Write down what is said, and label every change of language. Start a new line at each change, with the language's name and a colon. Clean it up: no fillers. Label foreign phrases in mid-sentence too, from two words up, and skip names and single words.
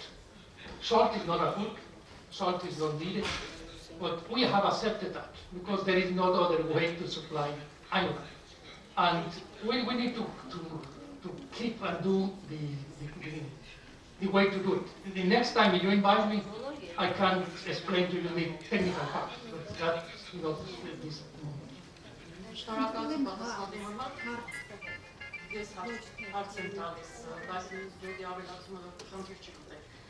English: Salt is not a food, salt is not needed, but we have accepted that because there is no other way to supply iodine. And we need to keep and do the way to do it. The next time you invite me, I can explain to you the technical part, but that's not this moment.
Armenian: Շնորհակալություն պատասխանի համար։ Ես հարց եմ տալիս, բայց ջոդի ավելացումը խնդիր չի գտել։